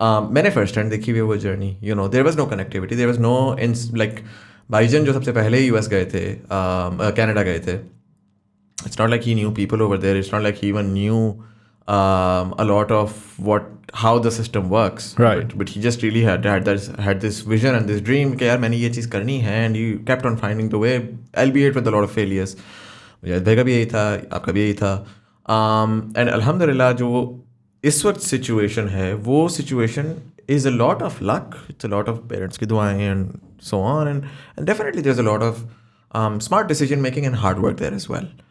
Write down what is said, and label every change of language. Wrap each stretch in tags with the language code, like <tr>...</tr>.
<ur>میں نے first hand دیکھی ہوئی وہ journey,</ur> <en>you know there was no connectivity, there was no like</en> <ur>بھائی جان جو سب سے پہلے یو ایس گئے تھے,</ur> <en>Canada گئے تھے, it's not like he knew people over there, it's not like he even knew a lot of how the system works, right? But he just really had this vision and this dream</en> <ur>کہ یار میں نے یہ چیز کرنی ہے,</ur> <en>and he kept on finding the way, albeit with a lot of failures.</en> <ur>مجھے بھائی کا بھی یہی تھا, آپ کا بھی یہی تھا.</ur> <en>And الحمدللہ</en> <ur>جو اس وقت سچویشن ہے وہ situation</ur> <en>is a lot of luck, it's a lot of parents</en> <ur>کی دعائیں</ur> <en>and so on, and definitely there's a lot of smart decision making and hard work there as well.</en>